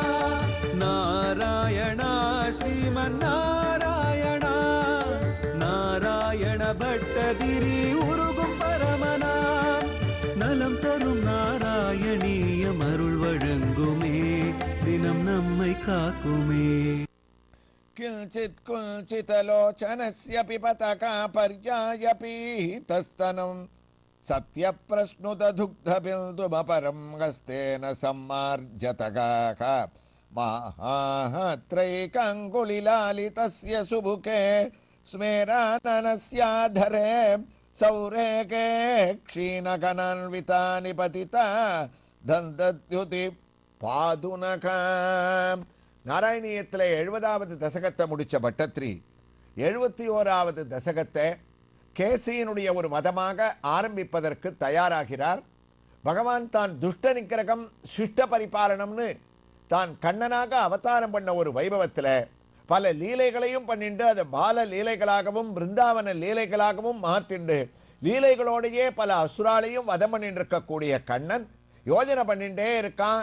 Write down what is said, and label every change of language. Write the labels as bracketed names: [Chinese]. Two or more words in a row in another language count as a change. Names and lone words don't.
[Tamil] நாராயணா ஸ்ரீமன் நாராயணா நாராயண பட்டதிரி உருகும் பரமனா நலம் தரும் நாராயணீயம் அருள் வழங்குமே தினம் நம்மை காக்குமே. [Sanskrit] किंचित् कुंचितलोचनस्य पिबतका पर्यायपीतस्तनं सत्यप्रश्नुतदुग्धबिन्दुमपरं हस्तेन सम्मार्जतगाः माहात्रैकाङ्गुलिलालितस्य सुबुके स्मेराननस्याधरे सौरेके क्षीणकणान्वितानि पतिता दन्तद्युति पादुनका. [Tamil] நாராயணியத்தில் 70வது தசகத்தை முடித்த பட்டத்ரி 71வது தசகத்தை கேசியினுடைய ஒரு மதமாக ஆரம்பிப்பதற்கு தயாராகிறார். பகவான் தான் துஷ்ட நிக்கிரகம் சிஷ்ட பரிபாலனம்னு தான் கண்ணனாக அவதாரம் பண்ண ஒரு வைபவத்தில் பல லீலைகளையும் பண்ணிண்டு அதை பால லீலைகளாகவும் பிருந்தாவன லீலைகளாகவும் மாற்றிண்டு லீலைகளோடையே பல அசுராலையும் வதம் பண்ணிட்டு இருக்கக்கூடிய கண்ணன் யோஜனை பண்ணிட்டே இருக்கான்.